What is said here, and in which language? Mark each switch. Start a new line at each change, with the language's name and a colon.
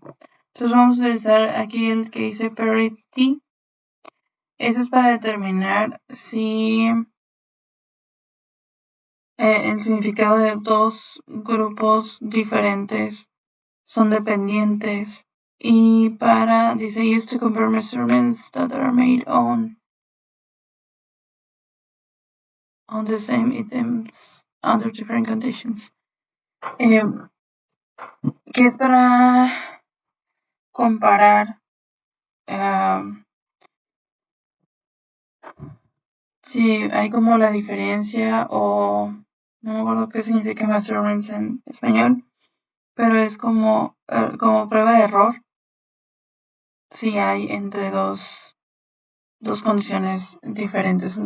Spanish: Entonces vamos a utilizar aquí el que dice parity. Ese es para determinar si el significado de dos grupos diferentes son dependientes. Y dice,
English: used to compare measurements that are made on the same items under different conditions.
Spanish: Que es para comparar si hay como la diferencia o no me acuerdo qué significa measurements en español, pero es como prueba de error si hay entre dos condiciones diferentes.